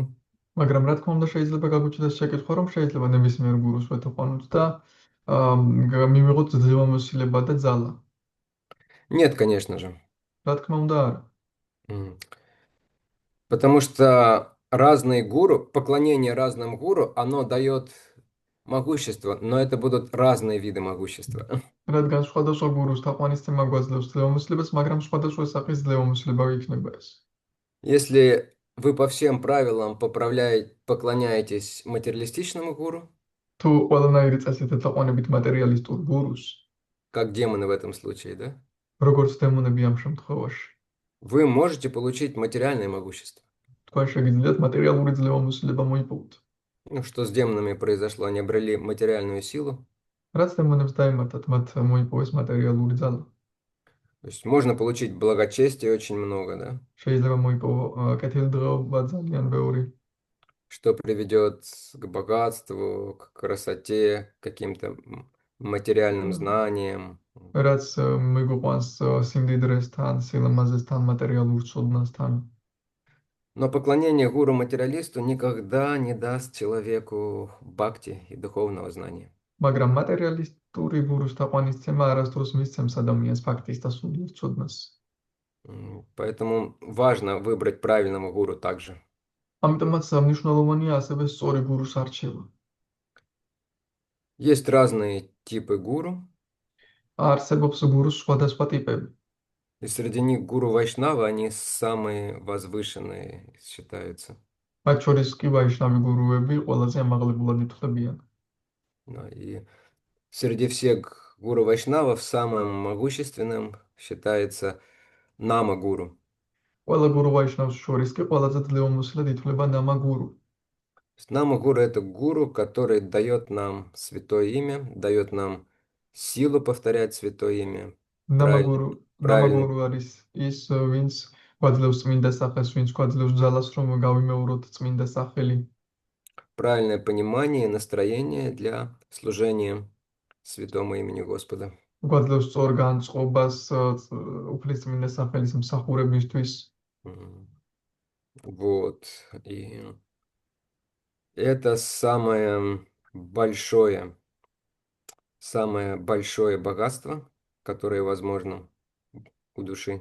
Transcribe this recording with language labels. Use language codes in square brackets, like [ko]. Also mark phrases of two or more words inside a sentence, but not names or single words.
[ka] მაგრამ რა თქმა უნდა შეიძლება გაგვიჩნდეს შეკითხვა, რომ შეიძლება ნებისმიერ გურუს ვეთაყვანოთ და მივიღოთ ძლევამოსილება და ძალა. [ru] Нет, конечно же. [ka] რა თქმა უნდა არა. [ru] Потому что разные гуру, поклонение разным гуру, оно дает могущество, но это будут разные виды могущества. [ka] რადგან სხვადასხვა გურუს თაყვანისცემა გვაძლევს ძლევამოსილებას, მაგრამ სხვადასხვა სახის ძლევამოსილება იქნება ეს. [ru] Если вы по всем правилам поклоняетесь материалистичному гуру, [ka] თუ ყველანაირი წესით ეთაყვანებით მატერიალისტურ გურუს, [ru] как демоны в этом случае, да? [ka] როგორც დემონები ამ შემთხვევაში, [ru] вы можете получить материальное могущество. [ka] თქვენ შეგიძლიათ მატერიალური ძლევამოსილება მოიპოვოთ. [ru] Ну, что с демонами произошло? Они обрели материальную силу. [ka] რაც დემონებს დაემართათ, მათ მოიპოვეს მატერიალური ძალა. [ru] То есть можно получить благочестие очень много, да? [ka] შეიძლება მოიპოვო კეთილდღეობა ძალიან ბევრი, [ru] Что приведет к богатству, к красоте, к каким-то материальным знаниям. [ka] რაც მიგვიყვანს სიმდიდრესთან, სილამაზესთან, მატერიალურ ცოდნასთან. [ru] Но поклонение гуру-материалисту никогда не даст человеку бхакти и духовного знания. [ka] მაგრამ მატერიალისტური გურუს თაყვანისცემა არასდროს მისცემს ადამიანს ფაქტის და სულიერ ცოდნას. [ru] Поэтому важно выбрать правильного гуру также. [ka] ამიტომაც მნიშვნელოვანია ასევე სწორი გურუს არჩევა. [ru] Есть разные типы гуру, [ka] არსებობს გურუს სხვადასხვა ტიპები. [ru] и среди них гуру Вайшнава, они самые возвышенные считаются. [ka] მათ შორის კი ვაიშნავი გურუები ყველაზე ამაღლებულად ითვლებიან. [ru] И среди всех гуру Вайшнавов самым могущественным считается Нама гуру. [ka] ყველა გურუ ვაიშნავს შორის კი ყველაზე ძლევამოსილად ითვლება ნამა გურუ. [ru] Нама гуру это гуру, который дает нам святое имя, дает нам силу повторять святое имя, [ka] ნამა [ru] правильно, [ka] გურუ [ru] правильно, [ka] არის ის ვინც გვაძლევს წმინდა სახელს, ვინც გვაძლევს ძალას რომ გავიმეოროთ წმინდა სახელი. [ru] правильное понимание и настроение для служения святому имени Господа. [ka] გვაძლევს სწორ განწყობას უფლის წმინდა სახელის მსახურებისთვის. [ru] Вот. И это самое большое богатство, которое возможно у души.